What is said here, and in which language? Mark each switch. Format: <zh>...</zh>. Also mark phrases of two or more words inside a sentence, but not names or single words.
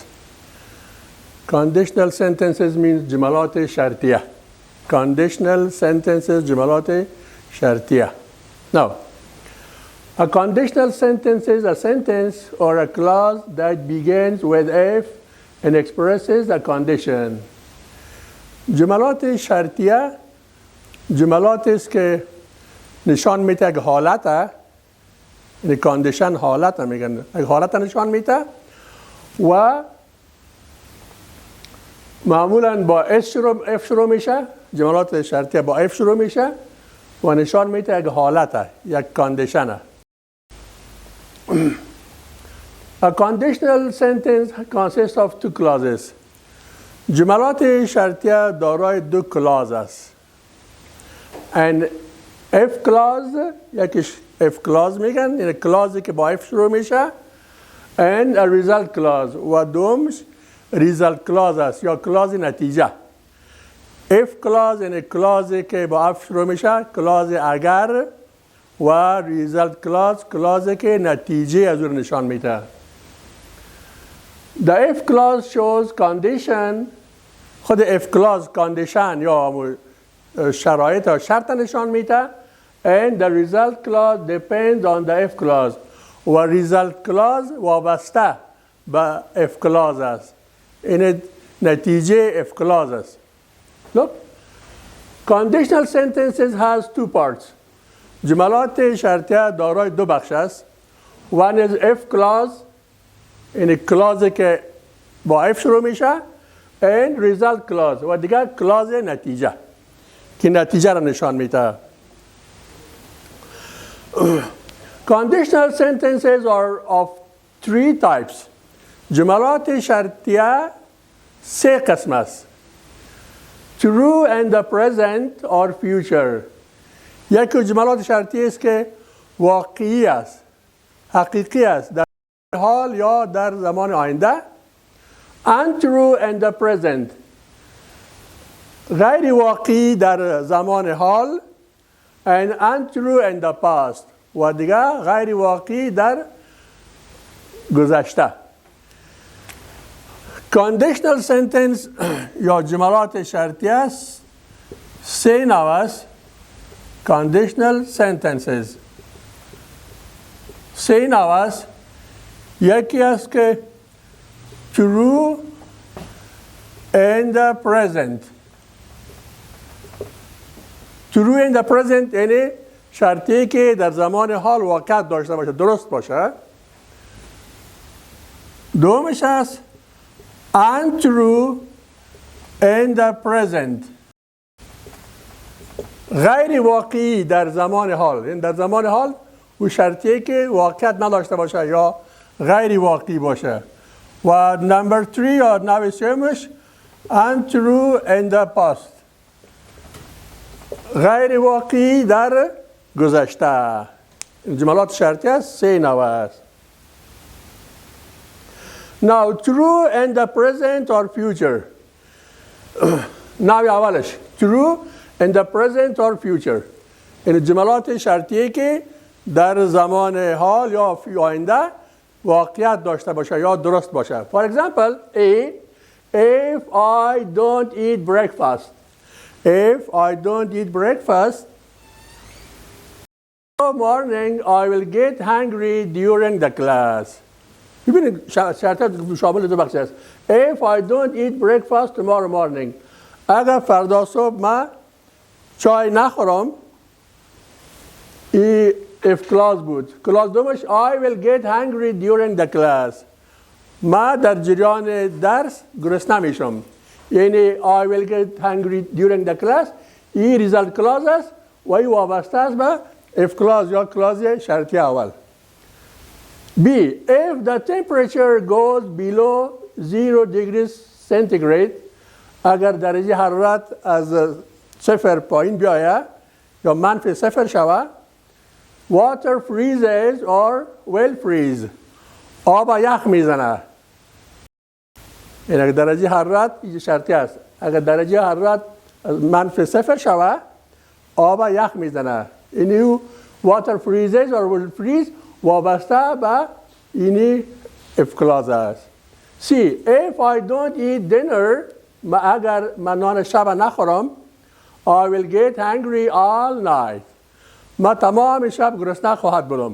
<en>Conditional sentences means</en> <fa>جملات شرطیه.</fa> <en>Conditional sentences,</en> <fa>جملات شرطیه.</fa> <en>Now, a conditional sentence is a sentence or a clause that begins with if and expresses a condition.</en> <fa>جملات شرطیه جملاتی است که نشان میده یک حالت، یعنی کاندیشن حالت میگن، یک حالت نشان میده و معمولا با اف شروع میشه. جملات شرطیه با اف شروع میشه و نشان میده یک حالت، یک کاندیشنه.</fa> <en>A conditional sentence consists of two clauses.</en> <fa>جملات شرطیه دارای دو کلاز است.</fa> <en>And if clause،</en> <fa>یکیش</fa> <en>if clause</en> <fa>میگن، یعنی کلازی که با if شروع میشه.</fa> <en>And a result clause،</en> <fa>و دومش</fa> <en>result clause</en> <fa>است یا کلاز نتیجه.</fa> <en>if clause</en> <fa>یعنی کلازی که با if شروع میشه، کلاز اگر، و</fa> <en>result clause</en> <fa>کلازی که نتیجه از اون نشان میده.</fa> <en>The if clause shows condition.</en> <fa>خود</fa> <en>if clause condition</en> <fa>یا شرایط یا شرط نشان میده.</fa> <en>And the result clause depends on the if clause.</en> <fa>و</fa> <en>result clause</en> <fa>وابسته به</fa> <en>if clause</en> <fa>است. این نتیجه</fa> <en>if clause</en> <fa>است.</fa> <en>Look, conditional sentences has two parts.</en> <fa>جملات شرطیه دارای دو بخش است.</fa> <en>One is if clause،</en> <fa>یعنی کلازی که با if شروع میشه.</fa> <en>And result clause،</en> <fa>و دیگر کلاز نتیجه که نتیجه را نشان میده.</fa> <en>Conditional sentences are of three types.</en> <fa>جملات شرطیه سه قسم است.</fa> <en>True and the present or future.</en> <fa>یکی جملات شرطی است که واقعی است، حقیقی است، در حال یا در زمان آینده.</fa> <en>Untrue and the present.</en> <fa>غیر واقعی در زمان حال.</fa> <en>And untrue and the past.</en> <fa>و دیگه غیر واقعی در گذشته.</fa> <en>Conditional sentence</en> <fa>یا جملات شرطی است سه نوع است.</fa> <en>Conditional sentences</en> <fa>سه نوع است. یکی است که</fa> <en>true and the present. True and the present</en> <fa>یعنی شرطی که در زمان حال واقعیت داشته باشه، درست باشه. دومش است</fa> <en>untrue and the present.</en> <fa>غیر واقعی در زمان حال، یعنی در زمان حال او شرطی که واقعیت نداشته باشه یا غیر واقعی باشه. و نمبر 3 یا نوع سومش</fa> <en>untrue in the past.</en> <fa>غیر واقعی در گذشته. جملات شرطی است سه نوع است.</fa> <en>Now true in the present or future.</en> <fa>نوع اولش</fa> <en>true in the present or future.</en> <fa>این جملات شرطی که در زمان حال یا آینده واقعیت داشته باشه یا درست باشه.</fa> <en>For example, if I don't eat breakfast. If I don't eat breakfast, tomorrow morning I will get hungry during the class.</en> <fa>ببینید شرط شامل دو بخش است.</fa> <en>If I don't eat breakfast tomorrow morning.</en> <fa>اگر فردا صبح من چای نخورم،</fa> <en>if clause</en> <fa>بود. کلاس دومش</fa> <en>I will get hungry during the class.</en> <fa>ما در جریان درس گرسنه میشم.</fa> <en>یعنی I will get hungry during the class.</en> <fa>این</fa> <en>result clause</en> <fa>است و این وابسته است به</fa> <en>if clause</en> <fa>یا کلاز شرطی اول.</fa> <en>B. If the temperature goes below 0 degrees centigrade.</en> <fa>اگر درجه حرارت از صفر پایین بیاید یا منفی صفر شود.</fa> <en>water freezes or will freeze.</en> <fa>آب یخ میزنه. این اگر درجه حرارت این شرطی است. اگر درجه حرارت -0 شوه آب یخ میزنه. اینو</fa> <en>water freezes or will freeze</en> <fa>وابسته به اینی</fa> <en>if clause</en> <fa>است.</fa> <en>See, if I don't eat dinner,</en> <fa>اگر من نان شب نخورم</fa> <en>I will get hungry all night.</en> <fa>ما تمام شب گرسنه خواهد بودم.</fa>